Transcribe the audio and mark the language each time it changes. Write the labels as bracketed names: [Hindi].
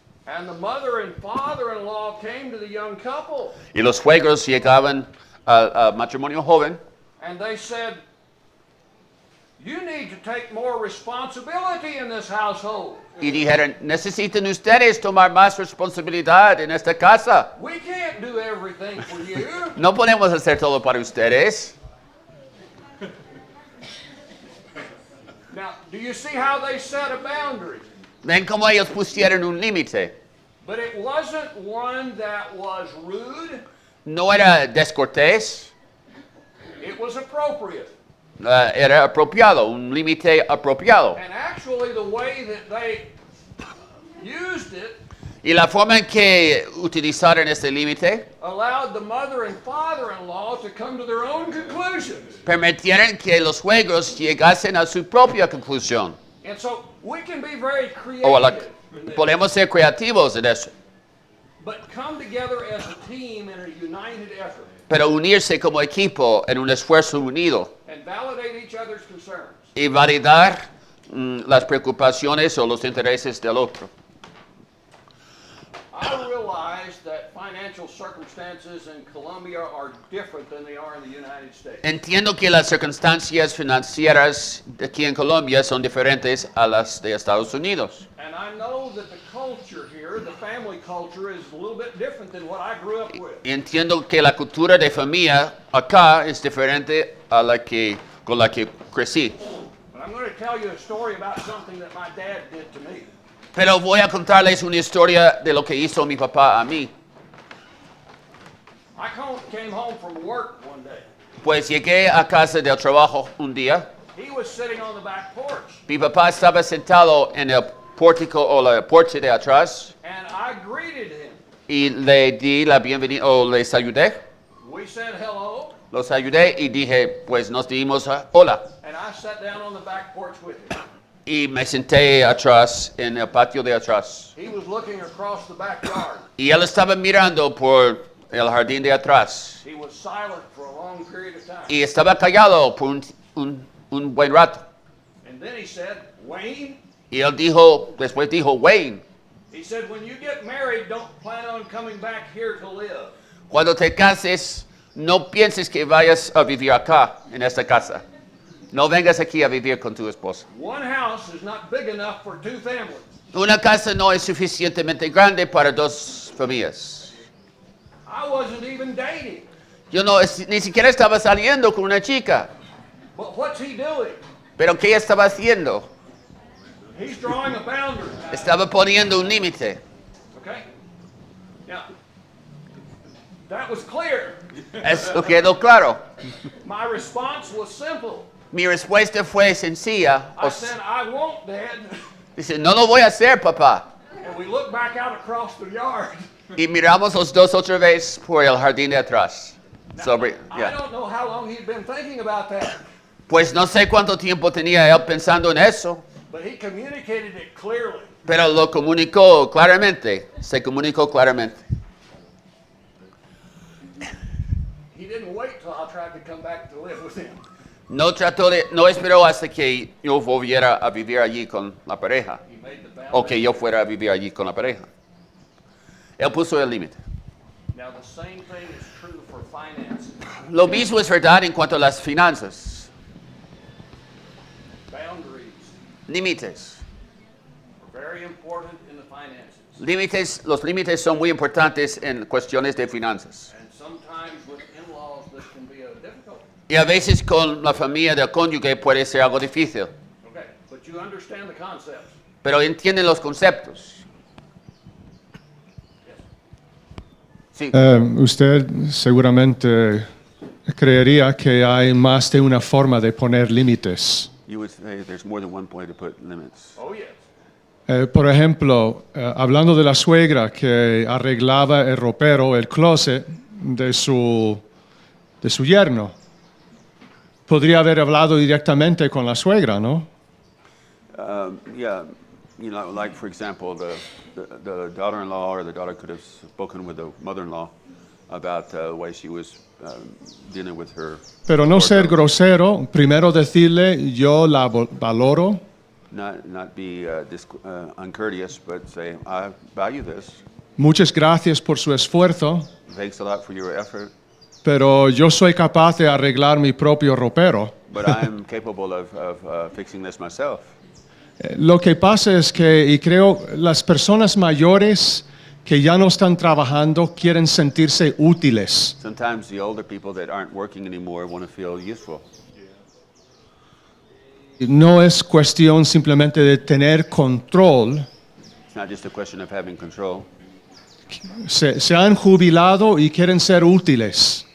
[English] And the mother and father-in-law came to the young couple, [Spanish] Y los suegros llegaban al matrimonio joven [English] and they said, "You need to take more responsibility in this household. [Spanish] y dijeron, necesitan ustedes tomar más responsabilidad en esta casa. [English] We can't do everything for you." [Spanish] No podemos hacer todo para ustedes. [English] Now, do you see how they set a boundary? [Spanish] Ven cómo ellos pusieron un límite. [English] But it wasn't one that was rude. [Spanish] No era descortés, [English] It was appropriate. [Spanish] era apropiado, un límite apropiado. [English] And actually, the way that they used it [Spanish] Y la forma en que utilizaron este límite [English] allowed the mother and father-in-law to come to their own conclusions. [Spanish] permitieron que los suegros llegasen a su propia conclusión. [English] And so we can be very [Spanish] O a la- [English] creative in this, [Spanish] podemos ser creativos en eso, [English] but come together as a team in a united effort [Spanish] pero unirse como equipo en un esfuerzo unido [English] and validate each other's concerns. [Spanish] y validar las preocupaciones o los intereses del otro. [English] I realize that financial circumstances in Colombia are different than they are in the United States. [Spanish] Entiendo que las circunstancias financieras aquí en Colombia son diferentes a las de Estados Unidos. [English] And I know that the culture here, the family culture, is a little bit different than what I grew up with. [Spanish] Entiendo que la cultura de familia acá es diferente a la que con la que crecí. [English] But I'm going to tell you a story about something that my dad did to me. [Spanish] Pero voy a contarles una historia de lo que hizo mi papá a mí. [English] Came home from work one day. [Spanish] Pues llegué a casa del trabajo un día. [English] He was sitting on the back porch, [Spanish] Mi papá estaba sentado en el pórtico o la puerta de atrás [English] and I greeted him. [Spanish] y le di la bienvenida o les ayudé. [English] We said hello, [Spanish] Los ayudé y dije, pues nos dimos hola. [English] and I sat down on the back porch with him. [Spanish] Y me senté atrás, en el patio de atrás. [English] He was looking across the backyard. [Spanish] Y él estaba mirando por el jardín de atrás. [English] He was silent for a long period of time. [Spanish] Y estaba callado por un buen rato. [English] And then he said, "Wayne," [Spanish] Y él después dijo, Wayne, [English] he said, "when you get married, don't plan on coming back here to live. [Spanish] cuando te cases, no pienses que vayas a vivir acá, en esta casa. No vengas aquí a vivir con tu esposa. [English] One house is not big enough for two families." [Spanish] Una casa no es suficientemente grande para dos familias. [English] I wasn't even dating. [Spanish] Yo ni siquiera estaba saliendo con una chica. [English] But what's he doing? [Spanish] Pero ¿qué estaba haciendo? [English] He's drawing a boundary. [Spanish] Estaba poniendo un límite. [English] Okay? Now, that was clear. [Spanish] Eso quedó claro. [English] My response was simple. [Spanish] Mi respuesta fue sencilla. [English] I said, "I won't, Dad." [Spanish] Dice, no lo voy a hacer, papá. [English] And we looked back out across the yard. [Spanish] Y miramos los dos otra vez por el jardín de atrás. [English] I don't know how long he'd been thinking about that, [Spanish] Pues no sé cuánto tiempo tenía él pensando en eso, but he communicated it clearly. pero lo comunicó claramente. Se comunicó claramente. [English] He didn't wait till I tried to come back to live with him. [Spanish] No esperó hasta que yo volviera a vivir allí con la pareja. [English] He made the [Spanish] O [English] boundary. [Spanish] que yo fuera a vivir allí con la pareja. Él puso el límite. [English] Now, the same thing is true for finances. [Spanish] Lo mismo es verdad en cuanto a las finanzas. [English] Boundaries [Spanish] Límites. [English] are very important in the finances. [Spanish] Los límites son muy importantes en cuestiones de finanzas. [English] And sometimes with in-laws, this can be a difficult. [Spanish] Y a veces con la familia del cónyuge puede ser algo difícil. [English] Okay, but you understand the concepts. [Spanish] Pero entienden los conceptos. Sí. Usted seguramente creería que hay más de una forma de poner límites. [English] You would say there's more than one way to put limits. Oh, yes. [Spanish] Por ejemplo, hablando de la suegra que arreglaba el ropero, el closet de su yerno. podría haber hablado directamente con la suegra, ¿no? [English] Yeah, you know, like for example, the daughter-in-law or the daughter could have spoken with the mother-in-law about the way she was dealing with her. [Spanish] Pero no ser [English] daughter. [Spanish] grosero, primero decirle yo la valoro. [English] Not be uncourteous, but say, I value this. [Spanish] Muchas gracias por su esfuerzo, [English] Thanks a lot for your effort, [Spanish] pero yo soy capaz de arreglar mi propio ropero. [English] but I'm capable of fixing this myself. [Spanish] Lo que pasa es que, y creo, las personas mayores que ya no están trabajando quieren sentirse útiles. [English] Sometimes the older people that aren't working anymore want to feel useful. [Spanish] No es cuestión simplemente de tener control. [English] It's not just a question of having control. [Spanish] Se han jubilado y quieren ser útiles.